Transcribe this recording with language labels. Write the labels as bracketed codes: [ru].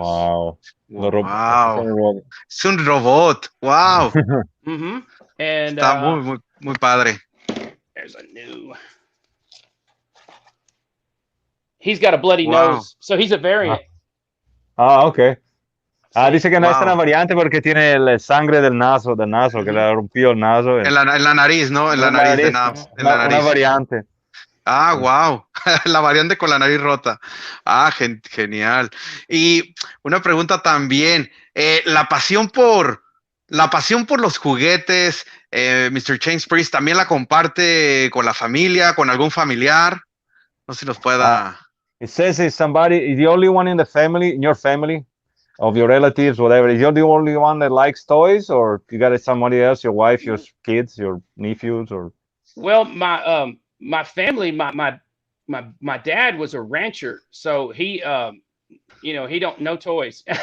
[en] Wow. [es] Wow. Es un robot. Wow. [en] Mm-hmm. And [es] está muy padre. [en] There's a new. He's got a bloody nose, so he's a variant. Okay. [es] Dice que no es una variante porque tiene la sangre del naso, que le rompió el naso. En la nariz, ¿no? En la nariz de Nabs. Una variante. Wow. La variante con la nariz rota. Genial. Y una pregunta también. La pasión por los juguetes, Mr. James Priest, ¿también la comparte con la familia, con algún familiar? No sé si nos pueda... [en] It says is the only one in the family, in your family, of your relatives, whatever. Is you the only one that likes toys, or you got somebody else, your wife, your kids, your nephews, or? Well, my family, my dad was a rancher, so he he don't know toys.